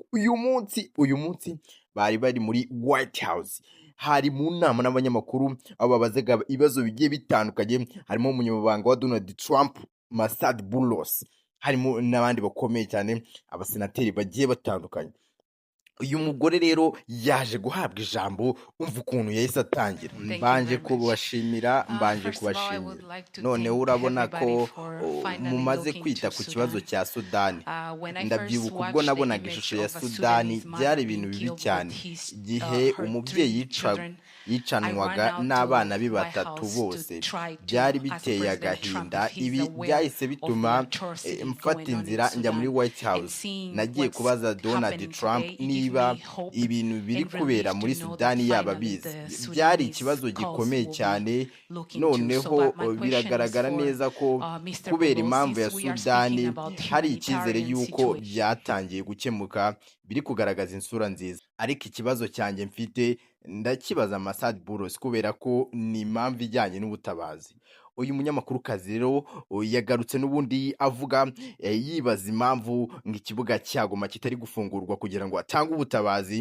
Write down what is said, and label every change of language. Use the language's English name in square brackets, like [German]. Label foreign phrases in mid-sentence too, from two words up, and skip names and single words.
[Kinyarwanda] Uyu munsi bari muri White House, hari mu nama n'abanyamakuru aho babazaga ibibazo bigiye bitandukanye, harimo umunyamabanga wa Donald Trump Masad Bulos, harimo n'abandi bakomeye cyane, abasenateri bagiye batandukanye. Uyu mugore rero yaje guhabwa ijambo, umva ukuntu yahise atangira. [English] Thank you [Kinyarwanda] Mbanje [English] very much. [Kinyarwanda] kubashimira, mbanje [English] First of all, I would [Kinyarwanda] kubashimira. [English] like to [Kinyarwanda] Noneho [English] thank [Kinyarwanda] urabona ko [English] everybody for finally [Kinyarwanda] mumaze [English] looking [Kinyarwanda] kwita [English] to [Kinyarwanda] ku kibazo [English] Sudan. [Kinyarwanda] cya Sudani. [English] When I first [Kinyarwanda] Ndabyibuka ubwo [English] watched the [Kinyarwanda] nabonaga [English] image [Kinyarwanda] ishusho ya [English] of a [Kinyarwanda] Sudani, [English] Sudanese [Kinyarwanda] byari [English] mother [Kinyarwanda] ibintu [English] being [Kinyarwanda] bibi [English] killed [Kinyarwanda] cyane. [English] with his [Kinyarwanda] Igihe [English] her [Kinyarwanda] umubyeyi [English] 3 children, I ran [Kinyarwanda] yicanwaga [English] out [Kinyarwanda] n'abana [English] to be my [Kinyarwanda] batatu [English] house to [Kinyarwanda] bose, [English] try [Kinyarwanda] byari [English] to ask [Kinyarwanda] biteye [English] President Trump [Kinyarwanda] agahinda. [English] if he's [Kinyarwanda] Ibi [English] aware [Kinyarwanda] byahise [English] of the [Kinyarwanda] bituma [English] atrocity [Kinyarwanda] mfata [English] going on in [Kinyarwanda] inzira njya muri [English] Sudan, [Kinyarwanda] White [English] and [Kinyarwanda] House. [English] seeing [Kinyarwanda] Nagiye [English] what's [Kinyarwanda] kubaza Donald [English] happening [Kinyarwanda] Trump [English] today. It gives [Kinyarwanda] niba [English] me hope [Kinyarwanda] ibintu biri [English] and [Kinyarwanda] kubera [English] relief to [Kinyarwanda] muri [English] know that [Kinyarwanda] Sudani yaba [English] finally [Kinyarwanda] bizi. [English] the [Kinyarwanda] Byari [English] Sudanese [Kinyarwanda] ikibazo [English] cause [Kinyarwanda] gikomeye [English] will be [Kinyarwanda] cyane. [English] looking to. So [Kinyarwanda] Noneho [English] my question is [Kinyarwanda] biragaragara [English] for [Kinyarwanda] neza ko [English] Mr. [Kinyarwanda] kubera [English] Bulos, [Kinyarwanda] impamvu ya [English] since we are speaking [Kinyarwanda] Sudani [English] about [Kinyarwanda] hari icyizere [English] humanitarian [Kinyarwanda] y'uko [English] situation. [Kinyarwanda] byatangiye gukemuka, biri kugaragaza insura nziza. Ariko ikibazo cyanjye mfite ndakibaza Masad Bulos kubera ko ni impamvu ijyanye n'ubutabazi. Uyu munyamakurukazi rero yagarutse n'ubundi avuga, yibaza impamvu ngo ikibuga cya Goma kitari gufungurwa kugira ngo atange ubutabazi.